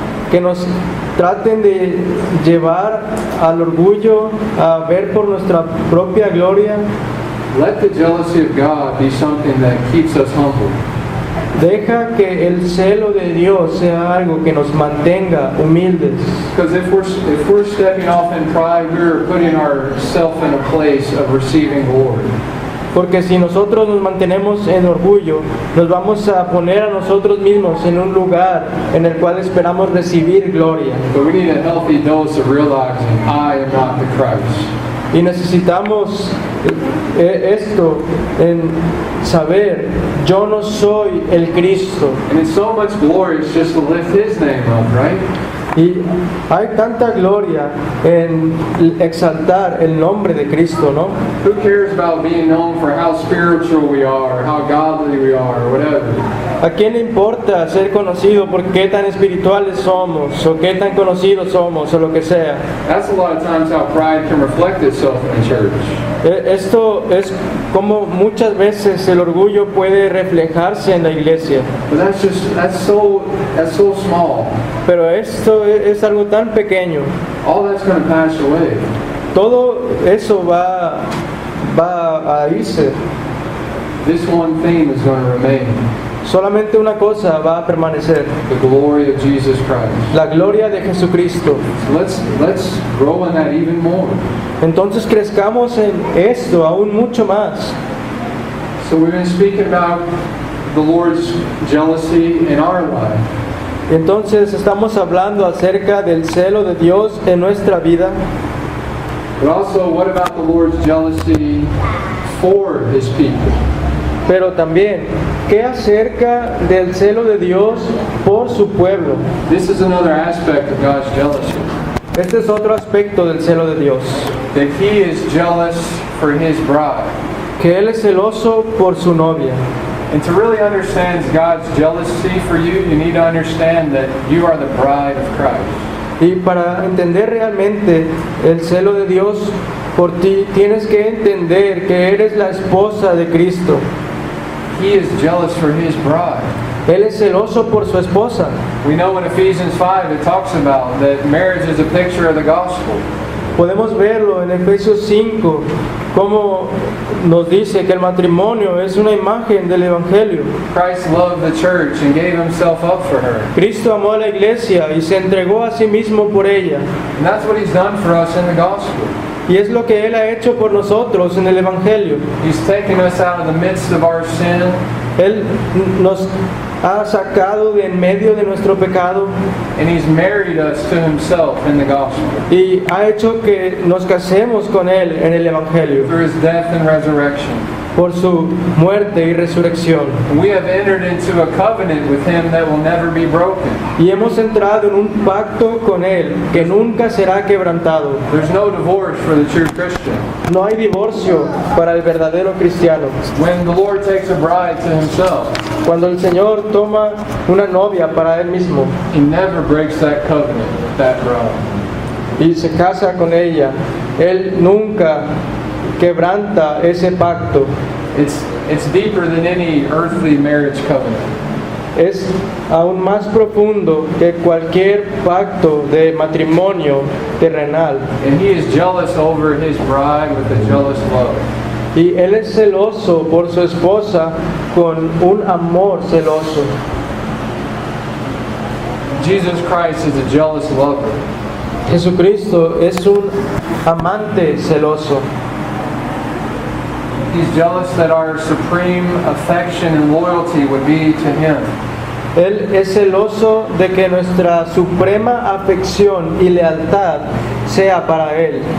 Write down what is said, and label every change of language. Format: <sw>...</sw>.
<es>que nos traten de llevar al orgullo a ver por nuestra propia gloria,</es> <en>let the jealousy of God be something that keeps us humble.</en> <es>deja que el celo de Dios sea algo que nos mantenga humildes.</es> <en>Because if we're stepping off in pride, we're putting ourselves in a place of receiving glory.</en> <es>Porque si nosotros nos mantenemos en orgullo, nos vamos a poner a nosotros mismos en un lugar en el cual esperamos recibir gloria.</es> <en>But we need a healthy dose of realizing I am not the Christ.</en> <es>Y necesitamos esto en saber, yo no soy el Cristo.</es> <en>And it's so much glorious just to lift His name up, right?</en> <es>Y hay tanta gloria en exaltar el nombre de Cristo, ¿no?</es> <en>Who cares about being known for how spiritual we are, or how godly we are, or whatever?</en> <es>¿A quién le importa ser conocido por qué tan espirituales somos, o qué tan conocidos somos, o lo que sea?</es> <en>That's a lot of times how pride can reflect itself in the church.</en> <es>Esto es como muchas veces el orgullo puede reflejarse en la iglesia.</es> <en>But that's so small.</en> <es>Pero esto es algo tan pequeño.</es> <en>All that's going to pass away.</en> <es>Todo eso va a irse.</es> <en>This one thing is going to remain.</en> <es>Solamente una cosa va a permanecer:</es> <en>The glory of Jesus Christ.</en> <es>la gloria de Jesucristo.</es> <en>So let's grow in that even more.</en> <es>Entonces crezcamos en esto aún mucho más.</es> <en>So we've been speaking about the Lord's jealousy in our life.</en> <es>Entonces estamos hablando acerca del celo de Dios en nuestra vida.</es> <en>But also, what about the Lord's jealousy for His people?</en> <es>Pero también, ¿qué acerca del celo de Dios por su pueblo?</es> <en>This is another aspect of God's jealousy.</en> <es>Este es otro aspecto del celo de Dios.</es> <en>That He is jealous for His bride.</en> <es>Que Él es celoso por su novia.</es> <en>And to really understand God's jealousy for you, you need to understand that you are the bride of Christ.</en> <es>Y para entender realmente el celo de Dios por ti, tienes que entender que eres la esposa de Cristo.</es> <en>He is jealous for His bride.</en> <es>Él es celoso por su esposa.</es> <en>We know in Ephesians 5 it talks about that marriage is a picture of the gospel.</en> <es>Podemos verlo en Efesios 5, como nos dice que el matrimonio es una imagen del Evangelio.</es> <en>Christ loved the church and gave Himself up for her.</en> <es>Cristo amó a la iglesia y se entregó a sí mismo por ella.</es> <en>And that's what He's done for us in the gospel.</en> <es>Y es lo que Él ha hecho por nosotros en el Evangelio.</es> <en>He's taken us out of the midst of our sin.</en> <es>Él nos ha sacado de en medio de nuestro pecado</es> <en>and He's married us to Himself in the gospel</en> <es>y ha hecho que nos casemos con Él en el Evangelio</es> <en>through His death and resurrection.</en> <es>por su muerte y resurrección.</es> <en>And we have entered into a covenant with Him that will never be broken.</en> <es>Y hemos entrado en un pacto con Él que nunca será quebrantado.</es> <en>There's no divorce for the true Christian.</en> <es>No hay divorcio para el verdadero cristiano.</es> <en>When the Lord takes a bride to Himself,</en> <es>Cuando el Señor toma una novia para Él mismo</es> <en>He never breaks that covenant with that bride.</en> <es>y se casa con ella, Él nunca quebranta ese pacto.</es> <en>It's deeper than any earthly marriage covenant.</en> <es>Es aún más profundo que cualquier pacto de matrimonio terrenal.</es> <en>And He is jealous over His bride with a jealous love.</en> <es>Y Él es celoso por su esposa con un amor celoso.</es> <en>Jesus Christ is a jealous lover.</en> <es>Jesucristo es un amante celoso.</es> <en>He's jealous that our supreme affection and loyalty would be to Him.</en> <es>Él es celoso de que nuestra suprema afección y lealtad sea para Él.</es>